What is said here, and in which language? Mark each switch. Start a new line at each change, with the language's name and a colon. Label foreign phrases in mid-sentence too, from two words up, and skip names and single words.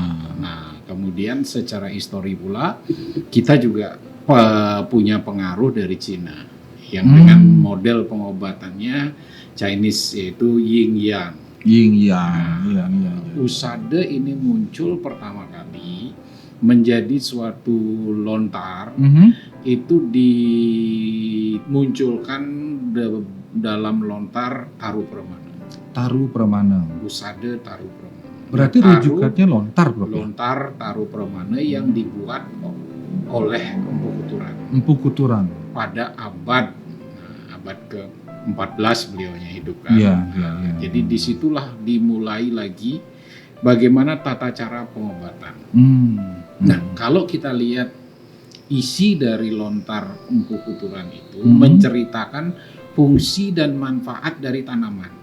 Indonesian: Nah, kemudian secara histori pula kita juga punya pengaruh dari Cina yang dengan model pengobatannya Chinese, yaitu Yin Yang. Usade ini muncul pertama kali menjadi suatu lontar, itu dimunculkan dalam lontar Taru Pramana. Usade Taru Pramana. Berarti rujukannya lontar, Bro. Lontar Taru Pramana yang dibuat oleh Empu Kuturan. Pada abad ke-14 beliaunya hidup kan. Jadi disitulah dimulai lagi bagaimana tata cara pengobatan. Nah, kalau kita lihat isi dari lontar Empu Kuturan itu menceritakan fungsi dan manfaat dari tanaman.